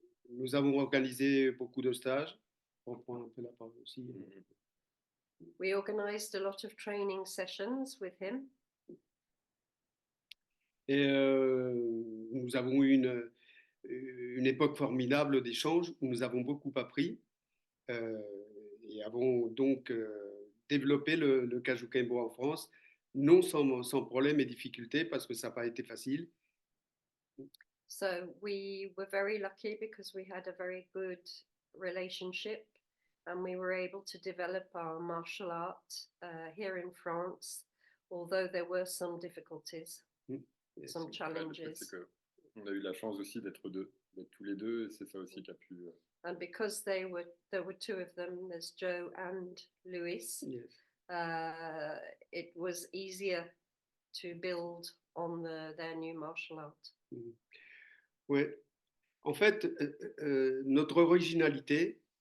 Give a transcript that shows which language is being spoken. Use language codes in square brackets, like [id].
[fr] Nous avons organisé beaucoup de stages. On prend un peu la parole aussi. [en] We organized a lot of training sessions with him. [fr] Et nous avons eu une époque formidable d'échanges où nous avons beaucoup appris et avons donc développé le Kajukenbo en France, non sans problème et difficulté parce que ça n'a pas été facile. [en] So we were very lucky because we had a very good relationship and we were able to develop our martial art here in France, although there were some difficulties, some challenges. [fr] On a eu la chance aussi d'être tous les deux, et c'est ça aussi qui a pu. [en] And because there were two of them, there's Joe and Luiz. Yes. It was easier to build on their new martial art. [fr] Ouais. En fait, notre originalité.